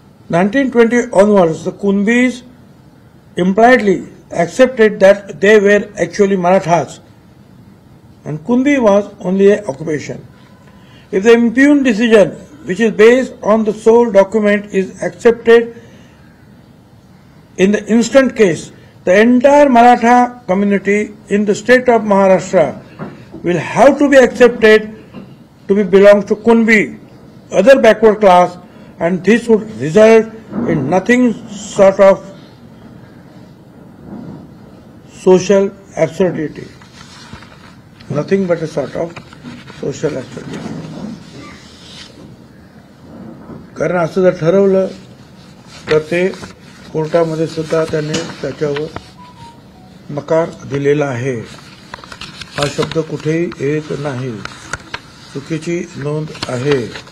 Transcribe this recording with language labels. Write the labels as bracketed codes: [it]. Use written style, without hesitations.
[en] 1920 onwards, the Kunbis impliedly accepted that they were actually Marathas and Kunbi was only an occupation. If the impugned decision, which is based on the sole document, is accepted in the instant case, the entire Maratha community in the state of Maharashtra will have to be accepted to be belong to Kunbi, other backward class, and this would result in nothing sort of social absurdity. Nothing but a sort of social absurdity. [mr] कारण असं जर ठरवलं तर ते कोर्टामध्ये सुद्धा त्यांनी त्याच्यावर नकार दिलेला आहे. हा शब्द कुठेही येत नाही, चुकीची नोंद आहे.